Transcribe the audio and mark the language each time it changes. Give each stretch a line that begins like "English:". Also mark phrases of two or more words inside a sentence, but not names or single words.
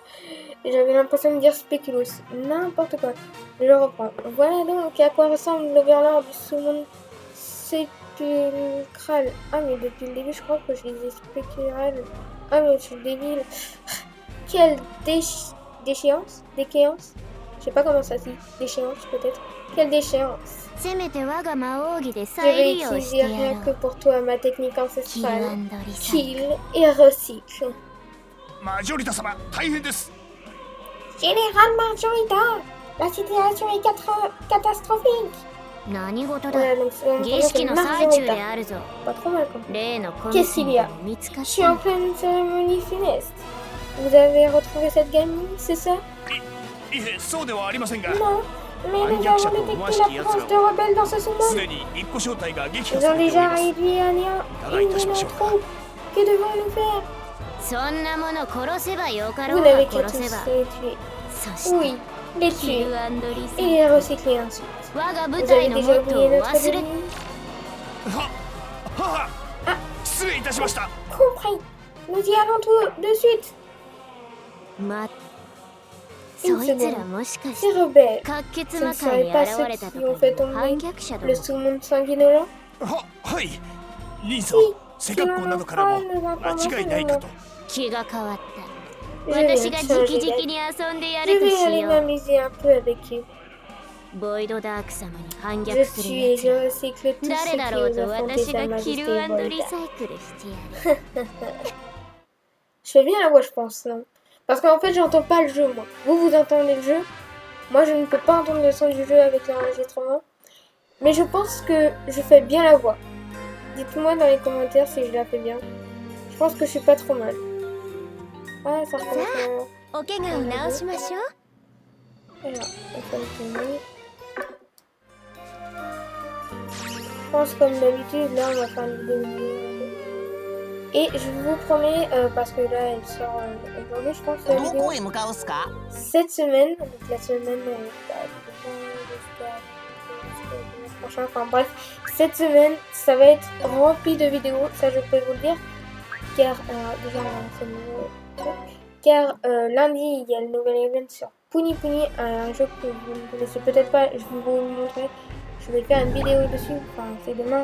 French: J'avais l'impression de dire Spéculus. N'importe quoi. Je reprends. Voilà donc à quoi ressemble l'Overlord du Summon Sépulcral. Ah, mais depuis le début, je crois que je disais Spécural. Ah, mais je suis débile. Quelle déchéance? Déchéance? Je sais pas comment ça se dit. Déchéance, peut-être. Quelle déchéance?
Japanese: せめて我が魔王儀で
French: Je
Japanese: 再
French: vais
Japanese: 利用して
French: utiliser
Japanese: や
French: rien
Japanese: ろ
French: que
Japanese: う。
French: pour toi ma technique
Japanese: キルア
French: ancestrale.
Japanese: ンドリサイ
French: Kill et recycle.
Japanese: マジョリタ様大変です。
French: Général Margarita, la situation est catastrophique.
Japanese: 何事だ。
French: Voilà, donc c'est
Japanese: 儀式の最中で
French: Margarita.
Japanese: あるぞ。
French: Pas trop mal comme.
Japanese: 例のコン
French: Qu'est-ce
Japanese: セ
French: qu'il
Japanese: ン
French: y a
Japanese: トを見つか
French: Je
Japanese: っ
French: suis
Japanese: た
French: en pleine cérémonie funeste. Vous avez retrouvé cette gamine, c'est ça?
Japanese: いえ、そうではありませんが、
French: Non, mais nous avons détecté la présence de rebelles dans ce
Japanese: す
French: summon.
Japanese: でに一個正体が撃
French: Ils
Japanese: 破さ
French: ont
Japanese: れており
French: déjà
Japanese: ます。
French: réduit à néant une de nos troupes. Que devons-nous faire?
Japanese: そんなもの殺せばよか
French: Vous
Japanese: ろうが
French: n'avez qu'à
Japanese: 殺
French: tous
Japanese: せば。
French: les tuer.
Japanese: そして
French: Oui, les
Japanese: キ
French: tuer
Japanese: ルアンドリサ
French: et
Japanese: イ
French: les recycler ensuite.
Japanese: 我が部
French: Vous
Japanese: 隊
French: avez
Japanese: のモ
French: déjà
Japanese: ットー
French: oublié
Japanese: を
French: notre
Japanese: 忘れ
French: devise?
Japanese: は失礼いたしました。
French: Compris. Nous y allons tout de suite.
Japanese: まそいつらもしかし
French: Ces
Japanese: て
French: rebelles,
Japanese: 滑血
French: ce ne
Japanese: 魔界に
French: serait pas
Japanese: 現
French: ceux
Japanese: れたと
French: qui ont
Japanese: か
French: fait
Japanese: いう
French: tomber
Japanese: 反逆者ど
French: le
Japanese: も。
French: summon sanguinolent?
Japanese: はい兄さん
French: Oui,
Japanese: 背格好などからも間違いないかと。気が変わった
French: Je vais
Japanese: 私が
French: changer
Japanese: 直
French: d'avis.
Japanese: 々に遊んでや
French: Je
Japanese: ると
French: vais
Japanese: し
French: aller
Japanese: よう
French: m'amuser un peu avec eux.
Japanese: ボイドダーク様に反
French: Je
Japanese: 逆する
French: suis et
Japanese: やつ
French: je
Japanese: ら
French: recycle tous
Japanese: 誰
French: ceux
Japanese: だ
French: qui
Japanese: ろう
French: osent
Japanese: と
French: affronter
Japanese: 私
French: sa
Japanese: がキ
French: majesté
Japanese: ルアンド
French: Volta.
Japanese: リサイクルしてやる
French: Je fais bien la voix, je pense, non? Parce qu'en fait, j'entends pas le jeu, moi. Vous entendez le jeu. Moi, je ne peux pas entendre le son du jeu avec l'enregistrement. Mais je pense que je fais bien la voix. Dites-moi dans les commentaires si je la fais bien. Je pense que je suis pas trop mal. Ah, ça recommence.
Japanese: お怪我を治しましょう
French: Alors, on fait le tournoi. Je pense comme d'habitude, là on va faire une vidéo. Et je vous promets, parce que là elle sort aujourd'hui, je pense, la vidéo cette semaine, donc la semaine jusqu'à prochain, enfin bref, cette semaine ça va être rempli de vidéos, ça je peux vous le dire, car déjà c'est le nouveau truc, car lundi il y a le nouvel event sur Puni Puni, un jeu que vous ne connaissez peut-être pas, je vais vous le montrer, je vais faire une vidéo dessus, enfin c'est demain.